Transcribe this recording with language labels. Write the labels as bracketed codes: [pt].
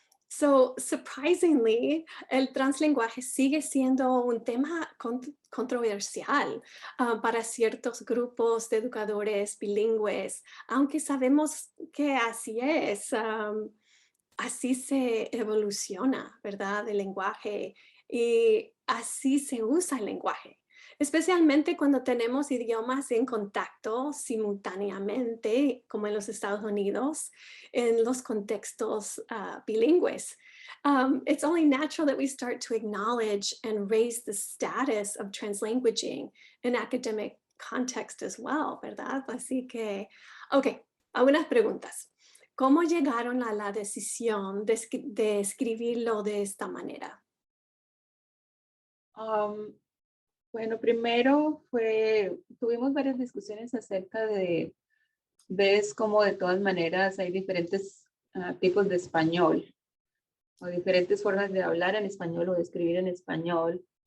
[en] So, surprisingly, [es] el translenguaje sigue siendo un tema controversial para ciertos grupos de educadores bilingües, aunque sabemos que así es, así se evoluciona, ¿verdad? El lenguaje y así se usa el lenguaje, especialmente cuando tenemos idiomas en contacto simultáneamente, como en los Estados Unidos, en los contextos bilingües. [en] It's only natural that we start to acknowledge and raise the status of translanguaging in academic context as well, [es] ¿verdad? Así que, ok, algunas preguntas. ¿Cómo llegaron a la decisión de escribirlo de esta manera? Am, bueno, primero tuvimos varias discusiones acerca de, ves como de todas maneras hay diferentes tipos de español o diferentes formas de hablar en español o de escribir en español.